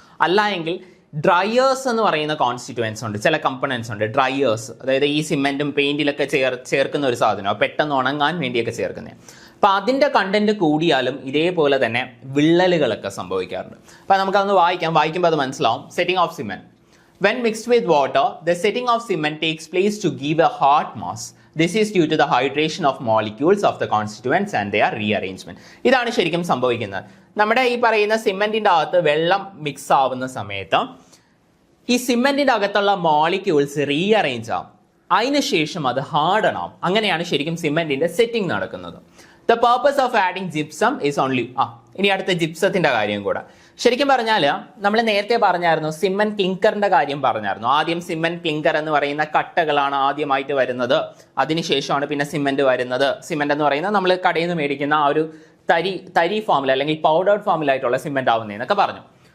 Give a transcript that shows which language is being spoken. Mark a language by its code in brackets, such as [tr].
[ml] അല്ല എങ്കിൽ ഡ്രയേഴ്സ് എന്ന് പറയുന്ന കോൺസ്റ്റിറ്റ്യുവൻസ് ഉണ്ട്, ചില കമ്പണൻസ് ഉണ്ട് ഡ്രയേഴ്സ്, അതായത് ഈ സിമെന്റും പെയിന്റിലൊക്കെ ചേർക്കുന്ന ഒരു സാധനം, പെട്ടെന്ന് ഉണങ്ങാൻ വേണ്ടിയൊക്കെ ചേർക്കുന്നത്. അപ്പം അതിൻ്റെ കണ്ടന്റ് കൂടിയാലും ഇതേപോലെ തന്നെ വിള്ളലുകളൊക്കെ സംഭവിക്കാറുണ്ട്. അപ്പം നമുക്കതൊന്ന് വായിക്കുമ്പോൾ അത് മനസ്സിലാവും. Setting of cement. [en] When mixed with water, the setting of cement takes place to give a hard mass. This is due to the hydration of molecules of the constituents and their rearrangement. [ml] ഇതാണ് ശരിക്കും സംഭവിക്കുന്നത്. നമ്മുടെ ഈ പറയുന്ന സിമെന്റിന്റെ അകത്ത് വെള്ളം mix ആവുന്ന സമയത്ത് ഈ സിമെന്റിന്റെ അകത്തുള്ള മോളിക്യൂൾസ് റീഅറേഞ്ച് ആവും, അതിനുശേഷം അത് ഹാർഡൺ ആവും. അങ്ങനെയാണ് ശരിക്കും സിമെന്റിന്റെ സെറ്റിംഗ് നടക്കുന്നത്. [en] The purpose of adding gypsum is only [ml] ഇനി അടുത്ത ജിപ്സത്തിന്റെ കാര്യം കൂടെ. ശരിക്കും പറഞ്ഞാൽ നമ്മൾ നേരത്തെ പറഞ്ഞായിരുന്നു സിമെന്റ് ക്ലിങ്കറിന്റെ കാര്യം പറഞ്ഞായിരുന്നു. ആദ്യം സിമെന്റ് ക്ലിങ്കർ എന്ന് പറയുന്ന കട്ടകളാണ് ആദ്യമായിട്ട് വരുന്നത്, അതിനുശേഷമാണ് പിന്നെ സിമെന്റ് വരുന്നത്. സിമെന്റ് എന്ന് പറയുന്നത് നമ്മൾ കടയിൽ നിന്ന് മേടിക്കുന്ന ആ ഒരു തരി ഫോമിൽ അല്ലെങ്കിൽ പൗഡേർഡ് ഫോമിലായിട്ടുള്ള സിമെന്റ് ആവുന്നതെന്നൊക്കെ പറഞ്ഞു.